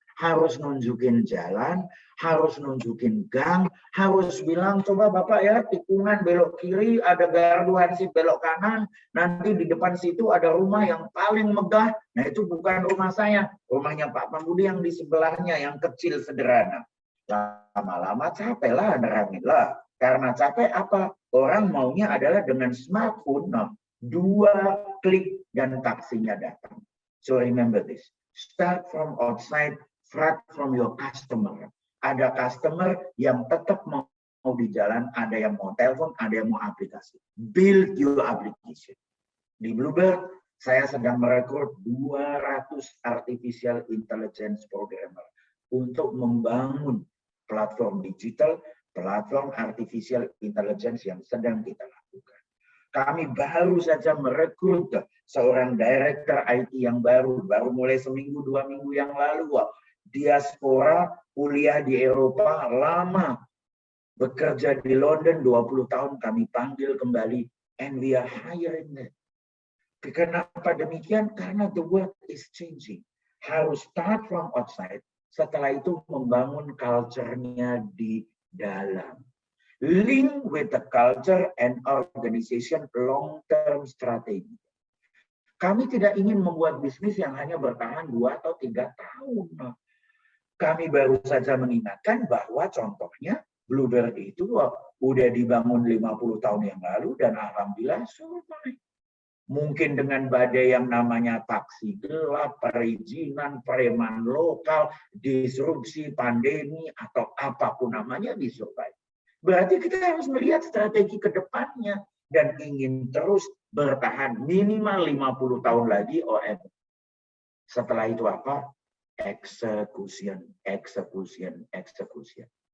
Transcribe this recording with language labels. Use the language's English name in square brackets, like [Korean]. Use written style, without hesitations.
[Indonesian] harus nunjukin jalan, harus nunjukin gang, harus bilang coba Bapak ya tikungan belok kiri, ada gardu hansip belok kanan, nanti di depan situ ada rumah yang paling megah. Nah itu bukan rumah saya, rumahnya Pak Pambudi yang di sebelahnya yang kecil sederhana. Lama-lama capek lah, nerangin lah. Karena capek apa? Orang maunya adalah dengan smartphone, nah, 2 klik dan taksinya datang. [English] So remember this, start from outside, start from your customer. [Indonesian] Ada customer yang tetap mau di jalan, ada yang mau telepon, ada yang mau aplikasi. [English] Build your application. [Indonesian] Di Bluebird, saya sedang merekrut 200 artificial intelligence programmer untuk membangun platform digital, platform artificial intelligence yang sedang kita lakukan. Kami baru saja merekrut seorang director IT yang baru mulai seminggu 2 minggu yang lalu. Diaspora, kuliah di Eropa, lama bekerja di London 20 tahun, kami panggil kembali, [English] and we are hiring them. [Indonesian] Kenapa demikian? Karena [English] the world is changing. [Indonesian] Harus [English] start from outside, [Indonesian] setelah itu membangun culture-nya di dalam. [English] Link with the culture and organization long-term strategy. [Indonesian] Kami tidak ingin membuat bisnis yang hanya bertahan 2 atau 3 tahun. Kami baru saja mengingatkan bahwa contohnya Bluebird itu udah dibangun 50 tahun yang lalu dan alhamdulillah survive. Mungkin dengan badai yang namanya taksi gelap, perizinan, preman lokal, disrupsi, pandemi, atau apapun namanya disurvive. Berarti kita harus melihat strategi ke depannya dan ingin terus bertahan minimal 50 tahun lagi OM. Setelah itu apa? [English] Execution, execution, execution.